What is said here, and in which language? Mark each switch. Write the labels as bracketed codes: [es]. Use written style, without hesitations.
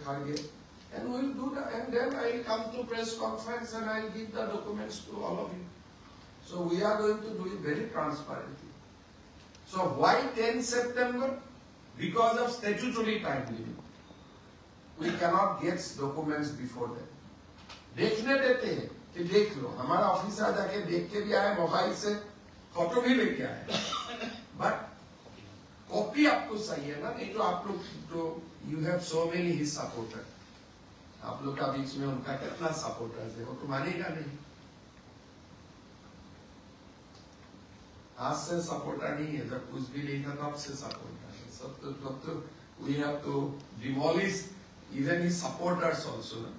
[en] Kharge, and we will do that, and then I will come to press conference and I will give the documents to all of you. So we are going to do it very transparently. So why 10th September? Because of statutory time limit. We cannot get documents before that. [hi] देखने देते हैं कि देख लो, हमारा officer जाके देख के भी आया, मोबाइल से फोटो भी लेके आया, बट कॉपी आपको सही है ना? नहीं तो आप लोग तो [en] you have so many his supporter, [hi] आप लोग का बीच में उनका कितना सपोर्टर्स है, वो तो मानेगा नहीं। आज से सपोर्टर नहीं है, जब कुछ भी नहीं था तब से सपोर्टर है। सब तो [en] we have to demolish even his supporters also.